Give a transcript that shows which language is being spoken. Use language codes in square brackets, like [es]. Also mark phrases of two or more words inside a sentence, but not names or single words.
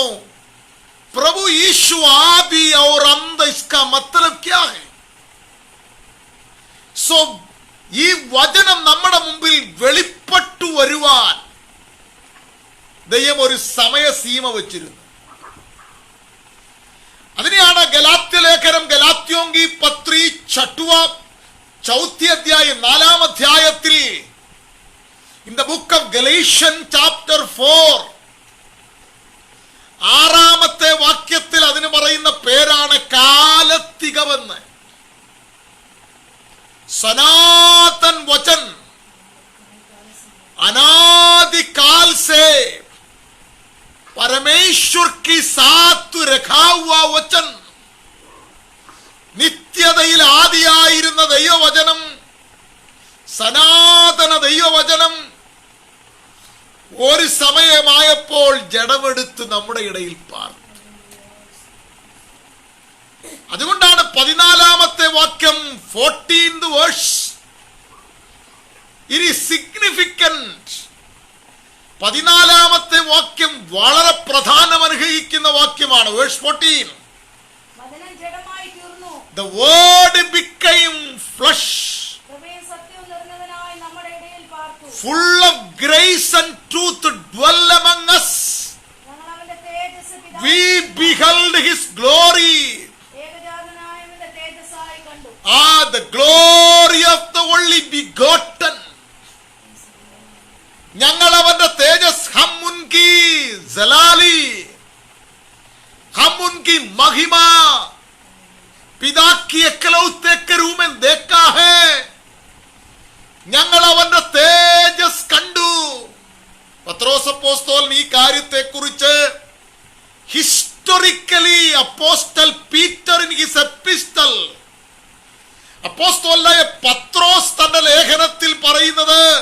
[hi] प्रभु यीशु आदि और अंत, इसका मतलब क्या है? [ml] सो ഈ വചനം നമ്മുടെ മുമ്പിൽ വെളിപ്പെട്ടു വരുവാൻ ദൈവം ഒരു സമയസീമ വെച്ചിരുന്നു. അതിനെയാണ് ഗലാത്യ ലേഖനം [hi] गलातियों की पत्री चौथा [ml] അധ്യായം 4-ാം അധ്യായത്തിൽ [en] in the book of Galatians chapter 4 [ml] 6-ാമത്തെ വാക്യത്തിൽ അതിന് പറയുന്ന പേരാണ് കാലത്തികമെന്ന്. [hi] सनातन वचन अनादिकाल से परमेश्वर की साथ रखा हुआ वचन, [ml] നിത്യതയിൽ ആദിയായിരുന്ന ദൈവവചനം, സനാതന ദൈവവചനം ഒരു സമയമായപ്പോൾ ജഡമെടുത്ത് നമ്മുടെ ഇടയിൽ പാർത്തു. [en] അതുകൊണ്ടാണ് [ml] 14-ാമത്തെ വാക്യം [en] 14th verse it is significant. [ml] 14-ാമത്തെ വാക്യം വളരെ പ്രാധാന്യം അർഹിക്കുന്ന വാക്യമാണ്. വേഴ്സ് 14, [en] the word became flesh, full of grace and truth dwell among us. We beheld his glory, the glory of the only begotten. [ml] ഞങ്ങൾ അവന്റെ തേജസ്, [hi] हम उनकी जलाली, हम उनकी महिमा पिता की एकलौते के रूप में देखा है. [ml] ഞങ്ങൾ അവന്റെ തേജസ് കണ്ടു. പത്രോസ് അപ്പോസ്തലൻ ഈ കാര്യത്തെ കുറിച്ച് [en] historically apostle Peter in his epistle, [ml] അപ്പോസ്തലനായ പത്രോസ് തന്റെ ലേഖനത്തിൽ പറയുന്നത്,